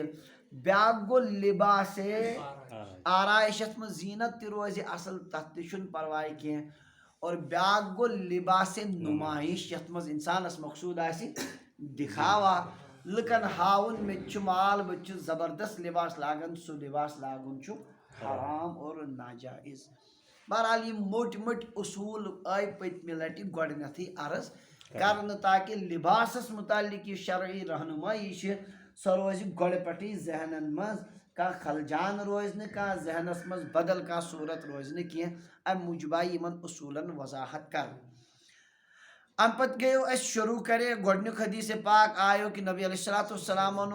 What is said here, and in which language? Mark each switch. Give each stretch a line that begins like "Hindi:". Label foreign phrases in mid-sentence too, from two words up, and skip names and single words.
Kashmiri: بیاکھ گوٚو لباسِ آرائش یتھ منٛز زیٖنت تہِ روزِ اصل، تتھ تہِ چھُنہٕ پرواے کینٛہہ. اور بیاکھ گوٚو لباسِ نمائش یتھ منٛز انسانس مقصوٗد آسہِ دکھاوا، لُکن ہاوُن مےٚ تہِ چھُ مال، بہٕ تہِ چھُس زبردست لباس لاگان، سُہ لباس لاگُن چھُ حرام اور ناجائز. بہرحال یہ موٹۍ موٹۍ اصوٗل آیہِ پٔتمہِ لٹہِ گۄڈنیتھٕے عرض کرن تاکہ لباسس متعلق یہ شرعی رہنمائی سو روز گۄڈٕ پٮ۪ٹھٕے ذہنن مز کانٛہہ خلجان روز نہٕ کانٛہہ ذہنس مز بدل کانٛہہ صورت روز نہٕ کینٛہہ امہِ موٗجوٗب آیہِ یِمن اصوٗلن وضاحت کرنہٕ ام پتہٕ گٔیو أسۍ شروع کرے گۄڈنیُک حدیث پاک آیو کہ نبی
Arabic: علیہ الصلوۃ والسلامن